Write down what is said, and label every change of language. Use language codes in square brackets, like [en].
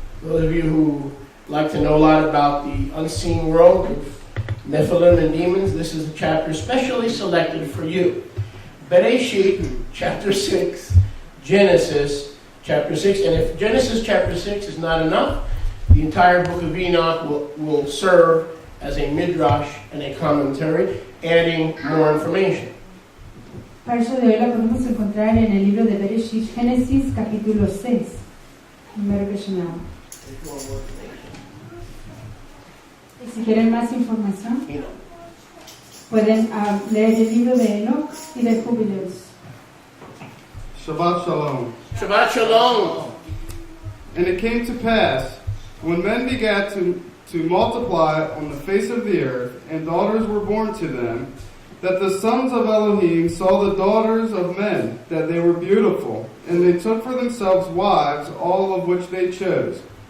[en] Those of you who like to know a lot about the unseen world of Nephilim and demons, this is a chapter specially selected for you. Bereshit, chapter 6, Genesis, chapter 6. And if Genesis, chapter 6 is not enough, the entire book of Enoch will serve as a midrash and a commentary, adding more information. [es] Parsha de hoy la podemos encontrar en el libro de Bereshit, Génesis, capítulo 6. Número que llamamos. Y si quieren más información, [en] You know. [es] pueden leer el libro de Enoch y de Jubileos. [he] Shabbat Shalom. Shabbat Shalom. [en] And it came to pass, when men began to multiply on the face of the earth, and daughters were born to them, that the sons of Elohim saw the daughters of men, that they were beautiful, and they took for themselves wives, all of which they chose.